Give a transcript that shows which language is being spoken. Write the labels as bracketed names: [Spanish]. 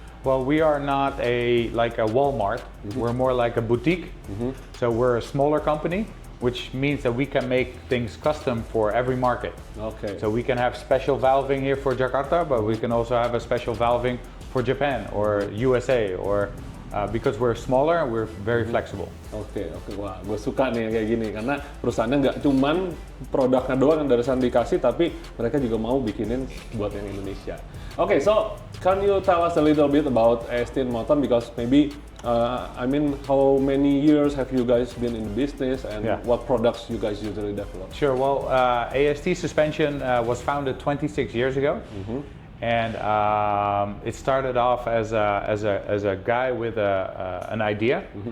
[English] Well, we are not like a Walmart. We're more like a boutique. So we're a smaller company, which means that we can make things custom for every market. Okay. So we can have special valving here for Jakarta, but we can also have a special valving for Japan or USA, or because we're smaller, we're very flexible. [Indonesian] Oke, wah, gue suka nih yang kayak gini karena perusahaannya nggak cuman produknya doang yang dari sana dikasih, tapi mereka juga mau bikinin buat yang Indonesia. [English] Oke, so can you tell us a little bit about AST and Moton, because maybe I mean, how many years have you guys been in the business, and Yeah. what products you guys usually develop? Sure. Well, AST Suspension was founded 26 years ago, and it started off as a guy with an idea.